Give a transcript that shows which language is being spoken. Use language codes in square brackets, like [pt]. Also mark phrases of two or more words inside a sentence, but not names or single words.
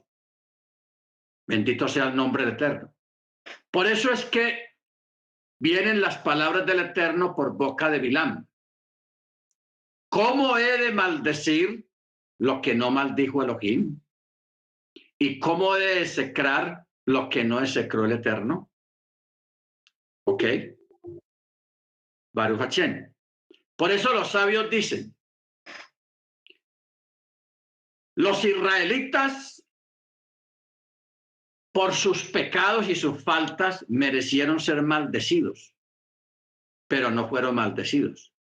[es] Bendito sea el nombre del Eterno. Por eso es que vienen las palabras del Eterno por boca de Bilam. ¿Cómo he de maldecir lo que no maldijo Elohim? ¿Y cómo he de execrar lo que no execró el Eterno? [he] ¿Ok? ברוך השם. [es] Por eso los sabios dicen, los israelitas por sus pecados y sus faltas merecieron ser maldecidos, pero no fueron maldecidos.